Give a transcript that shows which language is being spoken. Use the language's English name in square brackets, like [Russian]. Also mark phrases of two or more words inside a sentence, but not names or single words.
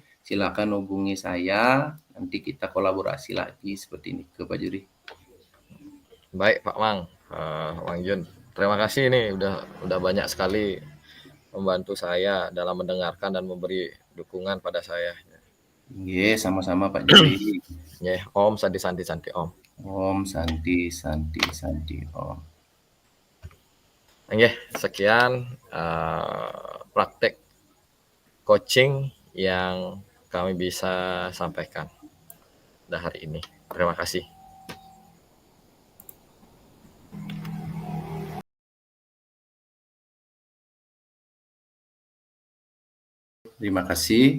[Indonesian] Silakan hubungi saya, nanti kita kolaborasi lagi seperti ini ke Pak Juri. Baik Pak Mang, Mang Jun. Terima kasih nih udah banyak sekali membantu saya dalam mendengarkan dan memberi dukungan pada saya. Iya, sama-sama Pak Juri. [Sanskrit] Om Santi Santi Santi Om. Om Santi Santi Santi Om. [Indonesian] Sekian praktek coaching yang kami bisa sampaikan hari ini. Terima kasih. Terima kasih.